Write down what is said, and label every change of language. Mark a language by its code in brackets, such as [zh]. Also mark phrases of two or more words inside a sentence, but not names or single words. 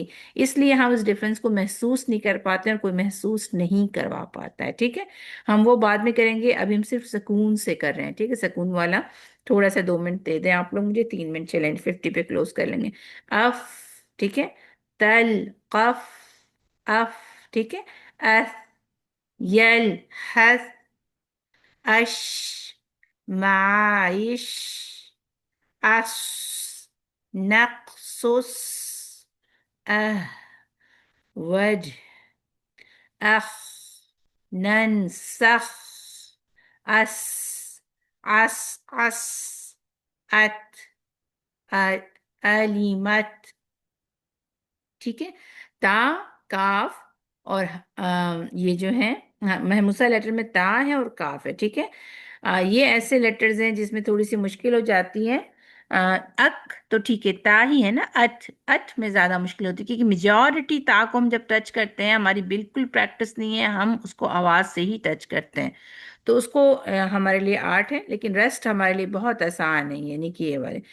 [hi] इसलिए हम उस डिफरेंस को महसूस नहीं कर पाते और कोई महसूस नहीं करवा पाता है। ठीक है, हम वो बाद में करेंगे, अभी हम सिर्फ सुकून से कर रहे हैं। ठीक है, सुकून वाला थोड़ा सा 2 मिनट दे दें आप लोग मुझे, 3 मिनट चलेंगे, 50 पे क्लोज कर लेंगे। अफ, ठीक है, तल, कफ, अफ, ठीक है, अस, यल, हस, अश, माइश, अस, नक्सुस, अह, वज, अख, ननसख, अस, अस, अस, अत, अत, अलीमत। ठीक है, ता, काफ और ये जो है, महमूसा लेटर में ता है और काफ है। ठीक है, ये ऐसे लेटर्स हैं जिसमें थोड़ी सी मुश्किल हो जाती है। अक तो ठीक है, ता ही है ना। अत, अत में ज्यादा मुश्किल होती है, क्योंकि मेजॉरिटी ता को हम जब टच करते हैं, हमारी बिल्कुल प्रैक्टिस नहीं है, हम उसको आवाज से ही टच करते हैं, तो उसको हमारे लिए आर्ट है, लेकिन रेस्ट हमारे लिए बहुत आसान है, यानी कि ये वाले।